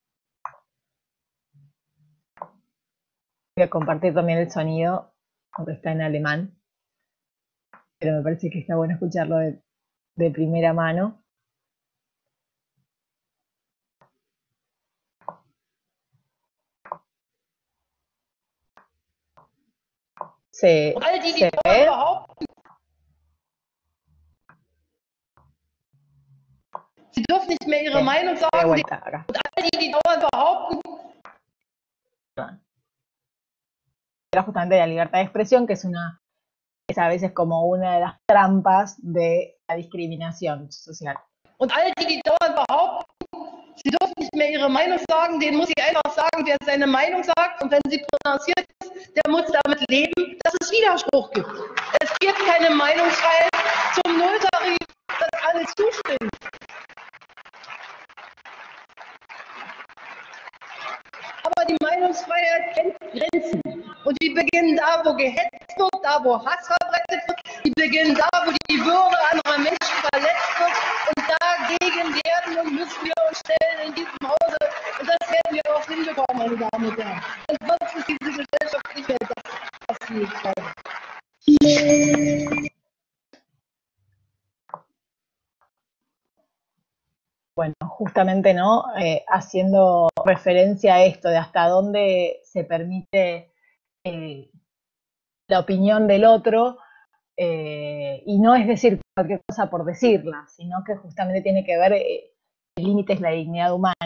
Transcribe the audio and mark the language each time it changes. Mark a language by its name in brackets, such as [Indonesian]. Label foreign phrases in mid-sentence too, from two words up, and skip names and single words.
[Spanish] Voy a compartir también el sonido, aunque está en alemán, pero me parece que está bueno escucharlo de primera mano. ¿Se ve? [German] Sie dürfen nicht mehr ihre Meinung sagen. Und all die dauernd behaupten. [Spanish] Era justamente la libertad de expresión, que es a veces como una de las trampas de la discriminación social. [German] Und all die dauernd behaupten, sie dürfen nicht mehr ihre Meinung sagen, denen muss ich einfach sagen, wer seine Meinung sagt, und wenn sie prononciert ist, der muss damit leben, dass es Widerspruch gibt. Es gibt keine Meinungsfreiheit zum Nulltarif, dass alle zustimmen. Aber die Meinungsfreiheit kennt Grenzen. Und die beginnen da, wo gehetzt wird, da, wo Hass verbreitet wird. Die beginnen da, wo die Würde anderer Menschen verletzt wird. Und dagegen werden und müssen wir uns stellen in diesem Hause. Und das werden wir auch hinbekommen, meine Damen und Herren. Sonst ist diese Gesellschaft nicht mehr das, was sie ist. [Spanish] Bueno, justamente, ¿no? Haciendo referencia a esto de hasta dónde se permite la opinión del otro, y no es decir cualquier cosa por decirla, sino que justamente tiene que ver el límite es la dignidad humana.